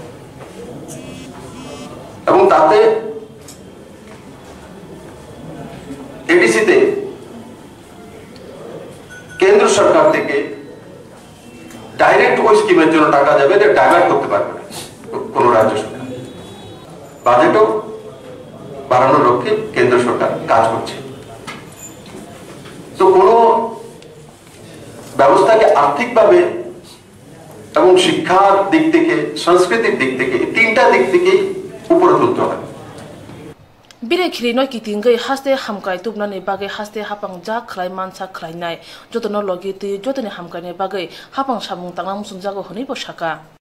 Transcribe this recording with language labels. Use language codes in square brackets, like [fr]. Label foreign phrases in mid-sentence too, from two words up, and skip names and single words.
[bn] এবং তাতে এডিসিতে কেন্দ্র সরকার থেকে ডাইরেক্ট ওই স্কিমের জন্য টাকা যাবে এটা ডাইভার্ট করতে পারবে না কোন রাজ্য সরকার বাজেটও বাড়ানোর লক্ষ্যে কেন্দ্র সরকার কাজ করছে তো কোন ব্যবস্থাকে আর্থিকভাবে এবং শিক্ষার দিক থেকে সাংস্কৃতিক দিক থেকে তিনটা দিক থেকে উপরে তুলতে হবে [trp] Bire khiri no kitingai haste hamkai tubnani bagai haste hapang ja khlai mansa khlainai jotono logi ti jotoni hamkai ne bagai hapang samung tangam sumjago honi bosaka